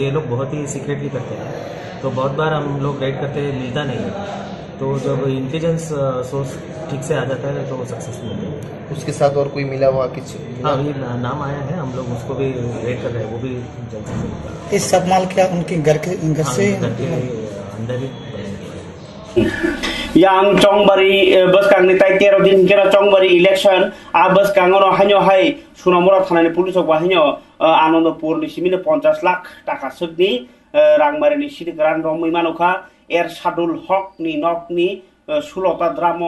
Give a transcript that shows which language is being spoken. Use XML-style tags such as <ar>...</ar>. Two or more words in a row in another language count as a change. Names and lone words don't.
<hi>ये लोग बहुत ही सीक्रेटली करते हैं, तो बहुत बार हम लोग रेड करते मिलता नहीं है, तो जब</hi> <en>intelligence source</en> <hi>ठीक से आ जाता है तो सक्सेसफुल होता है। उसके साथ और कोई मिला हुआ कुछ? हाँ, अभी नाम आया है, हम लोग उसको भी रेड कर रहे हैं, वो भी जल्द से जल्द। इस सब माल क्या उनके घर से अंदर ही</hi> <trp>yang Chongbari Buskang ni tai 13 din kira Chongbari election a Buskang no hanyo hai Sunamura thanani police ok hanyo Anandapur ni simine 50 lakh taka sugni rangmari ni sidikran romui manukha Ershadul Haq ni nok ni 16টা dramo</trp>